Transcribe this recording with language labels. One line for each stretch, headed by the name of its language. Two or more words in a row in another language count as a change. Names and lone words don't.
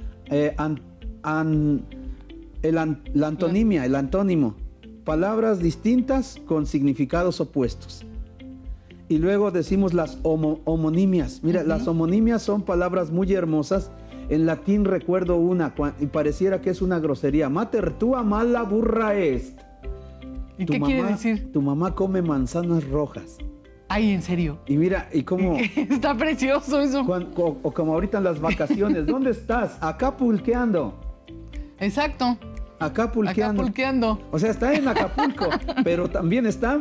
Spanish: La antonimia, el antónimo, palabras distintas con significados opuestos. Y luego decimos las homonimias. Mira, las homonimias son palabras muy hermosas. En latín recuerdo una, y pareciera que es una grosería.
Latin: Mater tua mala burra est.
Spanish: ¿Y qué quiere decir? Tu mamá come manzanas rojas. Ay, ¿en serio? Y mira, y cómo... Está precioso eso. O como ahorita en las vacaciones. ¿Dónde estás? Acá pulqueando. Exacto. Acá pulqueando. O sea, está en Acapulco, pero también está...